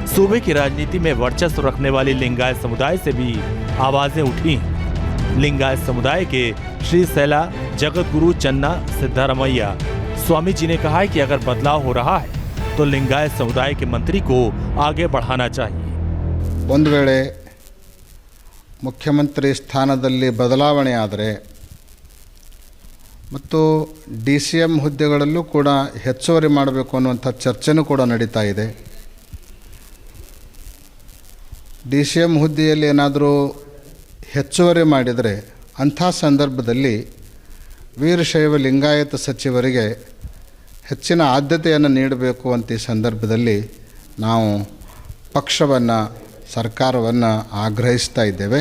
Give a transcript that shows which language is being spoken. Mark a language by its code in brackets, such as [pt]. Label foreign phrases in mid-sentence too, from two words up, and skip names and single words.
[hi] सूबे की राजनीति में वर्चस्व रखने वाली लिंगायत समुदाय से भी आवाजें उठी। लिंगायत समुदाय के श्री सैला जगत गुरु चन्ना सिद्धारमैया स्वामी जी ने कहा है कि अगर बदलाव हो रहा है तो लिंगायत समुदाय के मंत्री को आगे बढ़ाना चाहिए। [kn] ಒಂದು ವೇಳೆ ಮುಖ್ಯಮಂತ್ರಿ ಸ್ಥಾನದಲ್ಲಿ ಬದಲಾವಣೆ ಆದರೆ ಮತ್ತು DCM ಹುದ್ದೆಗಳಲ್ಲೂ ಕೂಡ ಹೆಚ್ಚುವರಿ ಮಾಡಬೇಕು ಅನ್ನುವಂಥ ಚರ್ಚೆನೂ ಕೂಡ ನಡೀತಾ ಇದೆ. DCM ಹುದ್ದೆಯಲ್ಲಿ ಏನಾದರೂ ಹೆಚ್ಚುವರಿ ಮಾಡಿದರೆ ಅಂಥ ಸಂದರ್ಭದಲ್ಲಿ ವೀರಶೈವ ಲಿಂಗಾಯತ ಸಚಿವರಿಗೆ ಹೆಚ್ಚಿನ ಆದ್ಯತೆಯನ್ನು ನೀಡಬೇಕು ಅಂತ ಈ ಸಂದರ್ಭದಲ್ಲಿ ನಾವು ಪಕ್ಷವನ್ನು ಸರ್ಕಾರವನ್ನು ಆಗ್ರಹಿಸ್ತಾ ಇದ್ದೇವೆ.